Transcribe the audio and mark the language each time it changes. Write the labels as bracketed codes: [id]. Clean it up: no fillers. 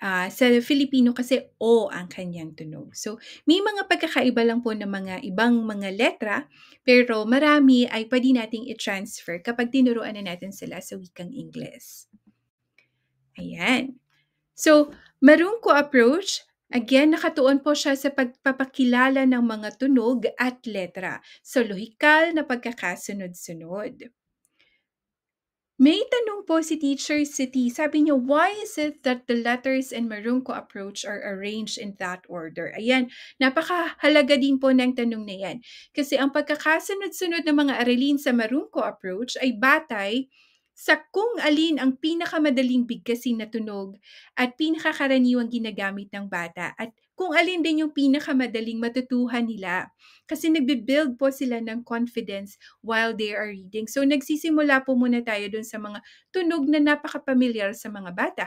[tl] Sa Filipino kasi O ang kanyang tunog. So, may mga pagkakaiba lang po ng mga ibang mga letra, pero marami ay pwede nating i-transfer kapag tinuruan na natin sila sa wikang Ingles. Ayan. So, Marungko approach, again, nakatuon po siya sa pagpapakilala ng mga tunog at letra sa lohikal na pagkakasunod-sunod. May tanong po si Teacher City. Sabi niyo, [en] why is it that the letters in Marungko approach are arranged in that order? [tl] Ayan, napakahalaga din po ng tanong na yan. Kasi ang pagkakasunod-sunod ng mga aralin sa Marungko approach ay batay sa kung alin ang pinakamadaling bigkasin na tunog at pinakakaraniwang ginagamit ng bata at kung alin din yung pinakamadaling matutuhan nila. Kasi nagbe-build po sila ng confidence [en] while they are reading. [tl] So nagsisimula po muna tayo dun sa mga tunog na napaka-pamilyar sa mga bata.